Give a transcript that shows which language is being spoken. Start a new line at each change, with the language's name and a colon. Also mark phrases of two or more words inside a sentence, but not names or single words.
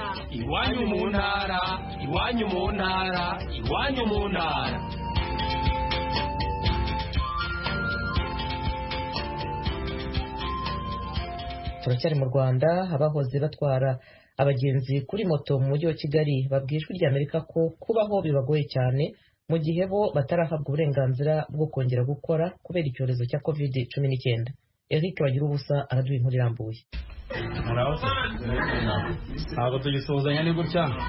Kinyarwanda: Iwanyu mu ntara, iwanyu mu ntara, iwanyu mu ntara. Turacyari mu Rwanda, abahoze batwara abagenzi kuri moto mu mujyi wa Kigali babwiye Ijwi ry'Amerika ko kubaho bibagoye cyane mu gihe bo batarahabwa uburenganzira bwo kongera gukora kubera icyorezo cya COVID-19. Eric Bagirubusa araduha inkuru irambuye. Ntabwo tugisuhuzanya ni gutya.